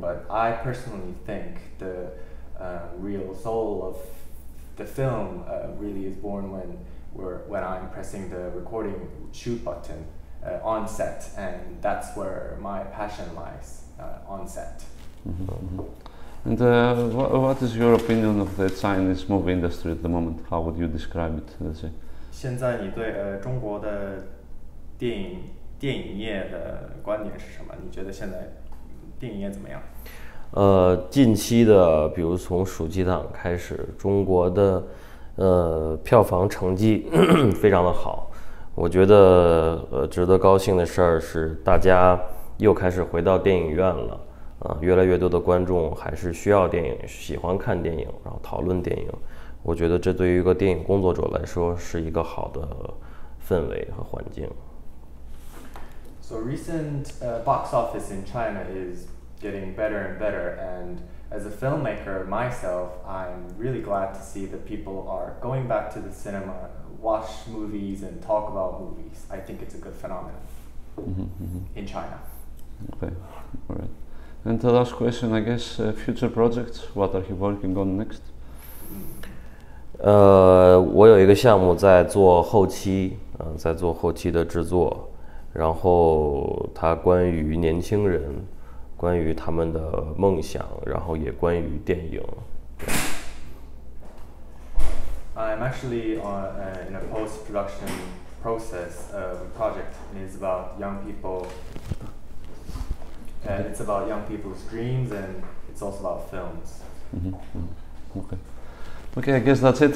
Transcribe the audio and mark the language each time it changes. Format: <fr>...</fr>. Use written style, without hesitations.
<en>But I personally think the real soul of the film really is born when I'm pressing the recording shoot button on set, and that's where my passion lies, on set. And what is your opinion of the Chinese movie industry at the moment? How would you describe it? Let's say.</en> <zh>现在你对中国的电影业的观点是什么？你觉得现在电影业怎么样？近期的，比如从暑期档开始，中国的票房成绩非常的好。我觉得值得高兴的事儿是，大家又开始回到电影院了。越来越多的观众还是需要电影，喜欢看电影，然后讨论电影。我觉得这对于一个电影工作者来说是一个好的氛围和环境。</zh> <en>So recent box office in China is getting better and better, and as a filmmaker myself, I'm really glad to see that people are going back to the cinema, watch movies, and talk about movies. I think it's a good phenomenon in China. Okay, all right. And the last question, I guess, future projects. What are you working on next?</en> <zh>我有一个项目在做后期，在做后期的制作，然后它关于年轻人，关于他们的梦想，然后也关于电影。</zh> <en>I'm actually in a post-production process project, and it's about young people. It's about young people's dreams, and it's also about films. Okay. Okay, I guess that's it.</en>